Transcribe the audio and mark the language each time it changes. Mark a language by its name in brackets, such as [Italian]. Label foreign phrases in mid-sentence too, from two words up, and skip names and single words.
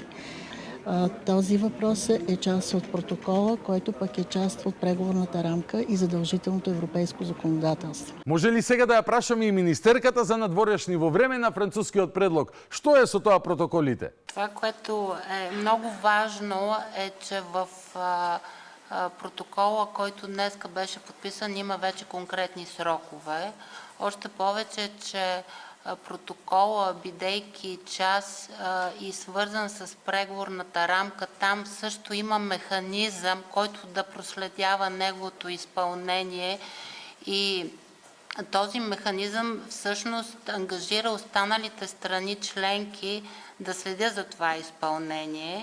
[Bulgarian] Този въпрос е част от протокола, който пък е част от преговорната рамка и задължителното европейско законодателство. [Macedonian] Може ли сега да ја прашаме и министерката за надворешни во време на францускиот предлог? Што е со тоа протоколите? [Bulgarian] Това, което е много важно е, че в протокола, който днеска беше подписан, има вече конкретни срокове. Още повече, че протокола, бидейки част и свързан с преговорната рамка, там също има механизъм, който да проследява неговото изпълнение и този механизъм всъщност ангажира останалите страни членки да следят за това изпълнение.